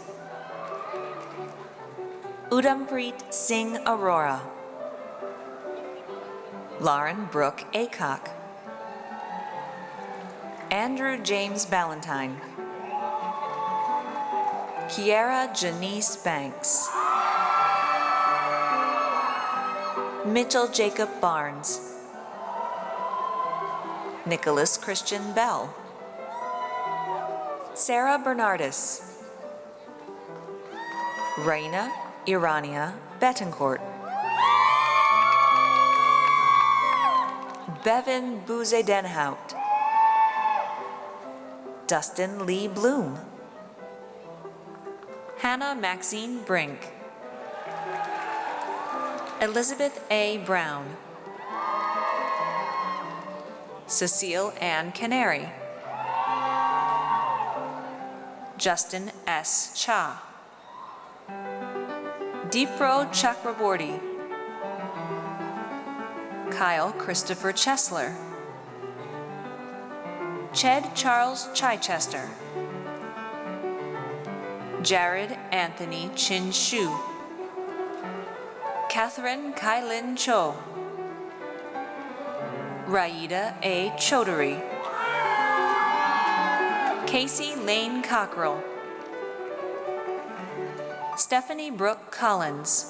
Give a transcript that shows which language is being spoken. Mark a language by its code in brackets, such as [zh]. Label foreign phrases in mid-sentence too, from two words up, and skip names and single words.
[en] Udampreet Singh Arora. Lauren Brooke Acock. Andrew James Ballantyne. Kiara Janice Banks. Mitchell Jacob Barnes. Nicholas Christian Bell. Sarah Bernardis. Raina Irania Betancourt. Bevan Bouze-Denhout. Dustin Lee Bloom. Hannah Maxine Brink. Elizabeth A. Brown. Cecile Ann Canary. Justin S. Cha. Deepro Chakraborty. Kyle Christopher Chesler. Ched Charles Chichester. Jared Anthony Chin Shu. Catherine Kailin Cho. Raida A. Chaudhary. Casey Lane Cockrell. Stephanie Brooke Collins.